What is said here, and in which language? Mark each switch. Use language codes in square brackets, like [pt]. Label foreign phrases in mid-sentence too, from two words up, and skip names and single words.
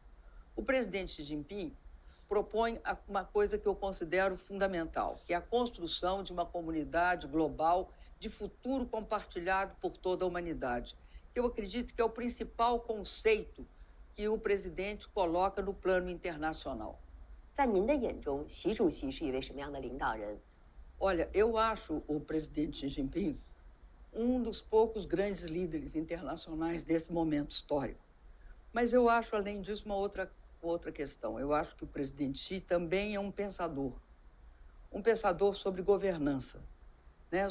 [pt] O presidente Xi Jinping propõe uma coisa que eu considero fundamental, que é a construção de uma comunidade global de futuro compartilhado por toda a humanidade. Eu acredito que é o principal conceito que o presidente coloca no plano internacional. [zh] 在您的眼中，习主席是一位什么样的领导人？ [pt] Olha, eu acho o presidente Xi Jinping dos poucos grandes líderes internacionais desse momento histórico. Mas eu acho, além disso, uma outra questão. Eu acho que o presidente Xi também é um pensador sobre governança, né?